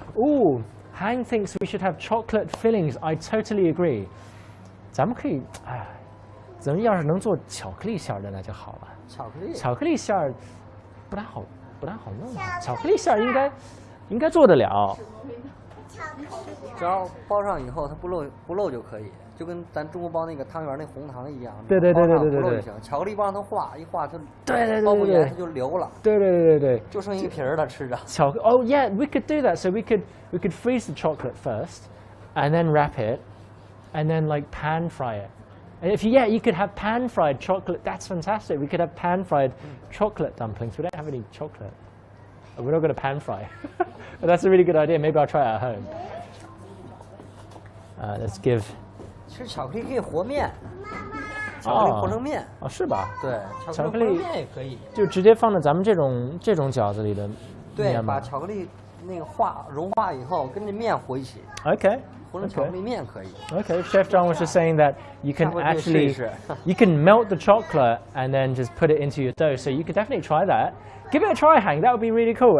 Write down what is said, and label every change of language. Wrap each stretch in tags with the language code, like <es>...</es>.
<en>Oh, Hang thinks we should have chocolate fillings. I totally agree.</en> <zh>咱们可以，咱们要是能做巧克力馅儿的那就好了。巧克力馅儿不太好弄啊。巧克力馅儿应该做得了。巧克力。只要包上以后它不漏就可以，就跟咱中国包那个汤圆那红糖一样。对对对对对对对包上不漏就行。巧克力包上它化一化它，对对对对包不对严它就流了，对对对对对。就剩一个皮儿了吃着。巧克</zh> <en>Oh yeah, we could do that. So we could freeze the chocolate first, and then wrap it, and then like pan fry it. And if you could have pan fried chocolate. That's fantastic. We could have pan fried chocolate dumplings. We don't have any chocolate. We're not going to pan fry. But that's a really good idea. Maybe I'll try it at home. Let's give.</en> <zh>其实巧克力可以和面，巧克力和成面。哦，是吧？对，巧克力和成面也可以。就直接放在咱们这种饺子里的对，面吗？把巧克力那个融化以后，跟这面和一起。</zh> <en>Okay.</en> <zh>和成巧克力面可以。</zh> <en>Okay, Chef John was just saying that you can actually you can melt the chocolate and then just put it into your dough. So you could definitely try that. Give it a try, Hank. That would be really cool.</en>